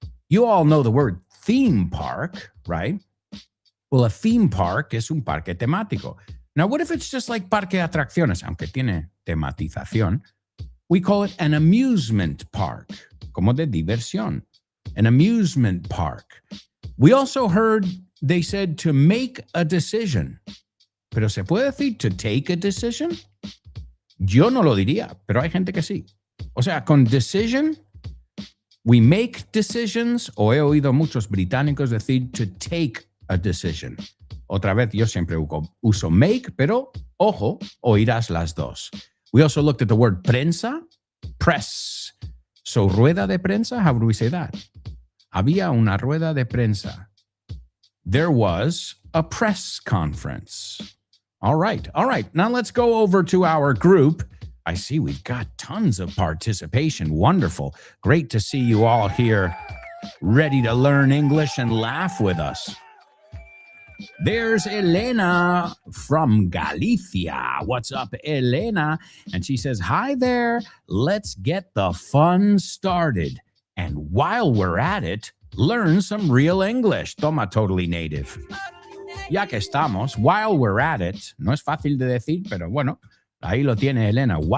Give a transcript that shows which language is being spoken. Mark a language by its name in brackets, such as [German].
[English] You all know the word theme park, right? Well, a theme park [Spanish] es un parque temático. [English] Now, what if it's just like [Spanish] parque de atracciones, aunque tiene tematización? [English] We call it an amusement park, [Spanish] como de diversión. [English] An amusement park. We also heard they said to make a decision. [Spanish] Pero ¿se puede decir [English] to take a decision? [Spanish] Yo no lo diría, pero hay gente que sí. O sea, con decision, [English] we make decisions, [Spanish] o he oído muchos británicos decir [English] to take a decision. [Spanish] Otra vez, yo siempre uso make, pero ojo, oirás las dos. [English] We also looked at the word prensa, press. So, [Spanish] rueda de prensa, [English] how do we say that? [Spanish] Había una rueda de prensa. [English] There was a press conference. All right. Now let's go over to our group. I see we've got tons of participation. Wonderful. Great to see you all here, ready to learn English and laugh with us. There's Elena from Galicia. What's up, Elena? And she says, hi there. Let's get the fun started. And while we're at it, learn some real English. [Spanish] Toma, [English] totally native. [Spanish] Ya que estamos, [English] while we're at it, [Spanish] no es fácil de decir, pero bueno, ahí lo tiene Elena.